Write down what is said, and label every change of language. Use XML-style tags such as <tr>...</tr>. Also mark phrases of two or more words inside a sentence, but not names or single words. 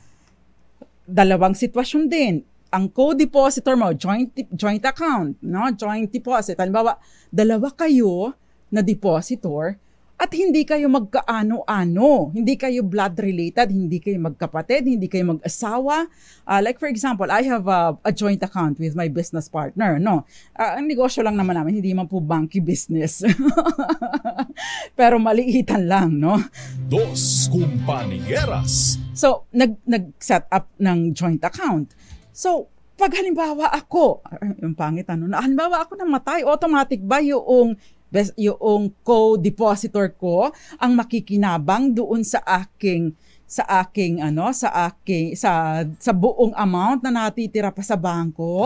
<tl>Dalawang sitwasyon din. Ang co-depositor mo,</tl> <en>joint account,</en> <tl>no?</tl> <en>Joint deposit.</en> <tl>Halimbawa, dalawa kayo na depositor at hindi kayo magkaano-ano, hindi kayo</tl> <en>blood related,</en> <tl>hindi kayo magkapatid, hindi kayo mag-asawa.</tl> <en>Like for example, I have a joint account with my business partner, no?</en> <tl>Ang negosyo lang naman namin, hindi man po banky business. Pero maliitan lang, no? Dos Compañeras. So, nag-set up ng</tl> <en>joint account.</en> <tl>So, pag halimbawa ako, yung pangit halimbawa ako namatay, automatic ba yung co-depositor ko ang makikinabang doon sa buong amount na natitira pa sa bangko?</tl>